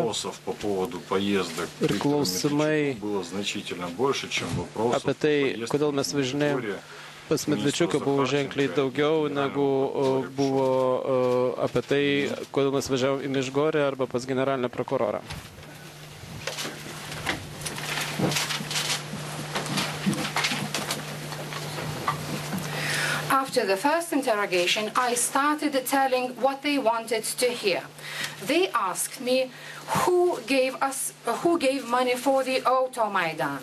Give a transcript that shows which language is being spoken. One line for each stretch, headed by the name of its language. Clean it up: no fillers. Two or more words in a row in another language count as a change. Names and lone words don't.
Lithuanian: Ir klausimai apie tai, kodėl mes važinėjom pas Medvečiuką, buvo ženkliai daugiau negu buvo apie tai, kodėl mes važiavom į Mišgorę arba pas generalinę prokurorą.
English: After the first interrogation, I started telling what they wanted to hear. They asked me who gave money for the Automaidan.